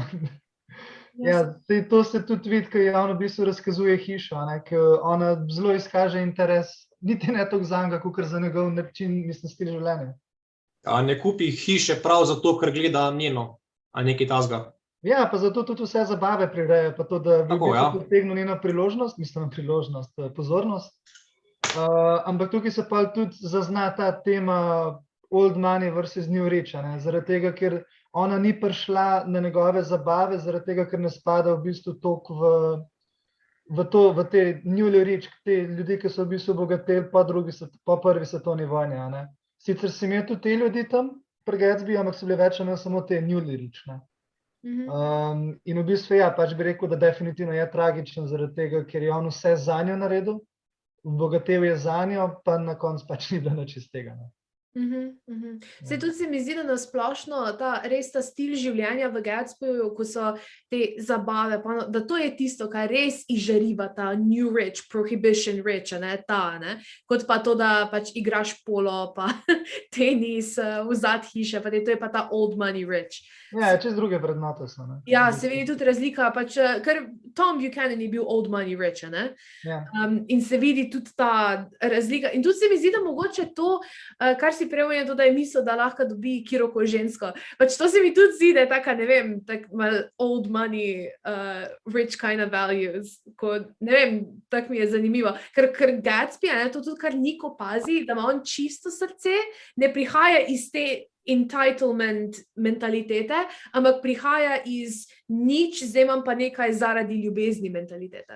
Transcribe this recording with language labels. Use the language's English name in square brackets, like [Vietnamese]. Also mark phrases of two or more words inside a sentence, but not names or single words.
[Slovenian] Ja, to se tudi vidi, ko javno v bistvu razkazuje hišo, ker ona zelo izkaže interes, niti ne toliko za njega, kakor za njegov način, mislim, stil življenja. Ne kupi hiše prav zato, ker gleda njeno ali nekaj tasga. Ja, pa zato tudi vse zabave prireja, pa to, da bi Tako, ja. pritegnil njeno pozornost. Ampak tukaj se pa tudi zazna ta tema [English] old money versus new rich, [Slovenian] ne? Zaradi tega, ker ona ni prišla na njegove zabave, zaradi tega, ker ne spada v bistvu toliko v te [English] newly rich, [Slovenian] te ljudi, ki so v bistvu bogateli po prvi svetovni vojni. A ne? Sicer si imel tudi te ljudi tam pri Gatsby, ampak so bile več ali manj samo te [English] newly rich. [Slovenian] Ne? In v bistvu, ja, pač bi rekel, da definitivno je tragično zaradi tega, ker je on vse zanjo naredil, obogatel je zanjo, pa na koncu pač ni bilo nič iz tega. Ne? Se tudi se mi zdi, da nasplošno res ta stil življenja v Gatsbyju, ko so te zabave, da to je tisto, kar res izžariva ta [English] new rich, prohibition rich, [Slovenian] ne, kot pa to, da pač igraš polo, pa tenis v zad hiše, pa to je pa ta [English] old money rich. [Slovenian] Ja, čez druge vrednote so. Ne? Ja, se vidi tudi razlika, pač, ker Tom Buchanan je bil [English] old money rich, [Slovenian] ne? Ja. In se vidi tudi ta razlika. In tudi se mi zdi, da mogoče to, kar si preomenil, to, da je misel, da lahko dobi kjerokoli žensko. Pač to se mi tudi zdi, da je taka, ne vem, tak mal [English] old money, rich kind of values. [Slovenian] Ko, ne vem, tak mi je zanimivo. Ker Gatsby, to tudi kar Niko pazi, da ima on čisto srce, ne prihaja iz te entitlement mentalitete, ampak prihaja iz nič, zdaj imam pa nekaj zaradi ljubezni mentalitete.